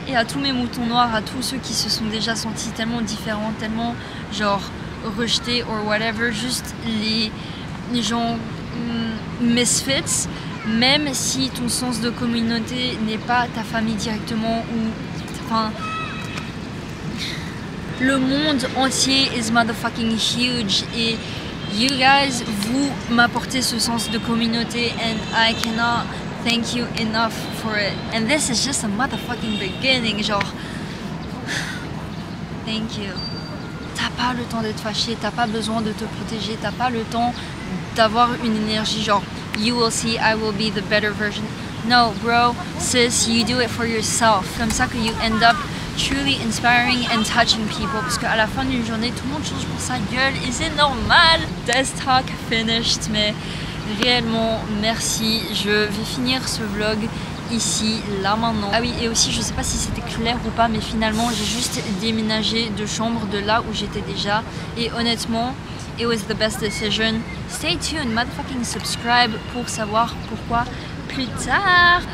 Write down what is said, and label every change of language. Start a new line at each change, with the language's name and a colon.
French: Et à tous mes moutons noirs, à tous ceux qui se sont déjà sentis tellement différents, tellement genre rejetés
English: or whatever,
French: juste les gens misfits, même si ton sens de communauté n'est pas ta famille directement ou enfin le monde entier
English: is motherfucking huge
French: et
English: you guys,
French: vous m'apportez ce sens de communauté
English: and I cannot thank you enough for it. And this is just a motherfucking beginning, genre thank you.
French: T'as pas le temps d'être fâché, t'as pas besoin de te protéger, t'as pas le temps d'avoir une énergie genre
English: you will see, I will be the better version. No bro, sis, you do it for yourself.
French: Comme ça que
English: you end up truly inspiring and touching people.
French: Parce qu'à la fin d'une journée, tout le monde change pour sa gueule et c'est normal.
English: Death talk finished,
French: mais réellement merci. Je vais finir ce vlog ici, là maintenant. Ah oui, et aussi je sais pas si c'était clair ou pas, mais finalement j'ai juste déménagé de chambre de là où j'étais déjà. Et honnêtement,
English: it was the best decision. Stay tuned, motherfucking subscribe
French: pour savoir pourquoi plus tard.